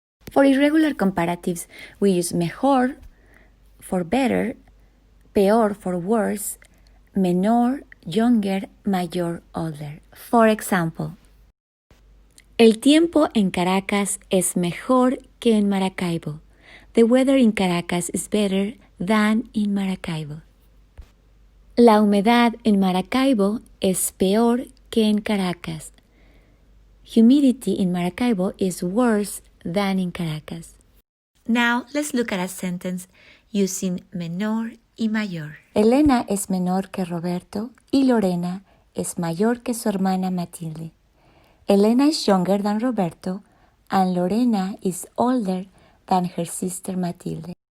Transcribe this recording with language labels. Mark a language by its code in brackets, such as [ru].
[en] For irregular comparatives, we use mejor for better, peor for worse, menor, younger, mayor, older. [es] For example, el tiempo en Caracas es mejor que en Maracaibo. [en] The weather in Caracas is better than in Maracaibo. [es] La humedad en Maracaibo es peor que en Caracas. [en] Humidity in Maracaibo is worse than in Caracas. Now, let's look at a sentence using menor y mayor. [es] Elena es menor que Roberto y Lorena es mayor que su hermana Matilde. [en] Elena is younger than Roberto and Lorena is older than her sister Matilde.